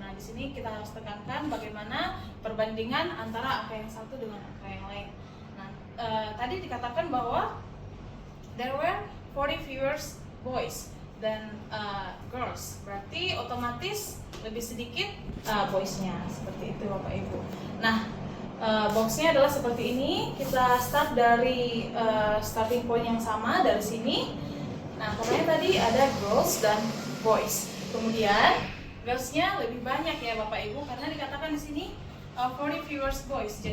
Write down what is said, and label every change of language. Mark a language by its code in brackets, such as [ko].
[id] Nah, di sini kita harus tekankan bagaimana perbandingan antara angka yang satu dengan angka yang lain. Nah, tadi dikatakan bahwa [en] there were 40 fewer boys than girls. [id] Berarti otomatis lebih sedikit boysnya, seperti itu Bapak Ibu. Nah, boxnya adalah seperti ini. Kita start dari starting point yang sama dari sini. Nah, pokoknya tadi ada girls dan boys. Kemudian girls-nya lebih banyak ya Bapak Ibu, karena dikatakan di sini [en] 40 fewer boys.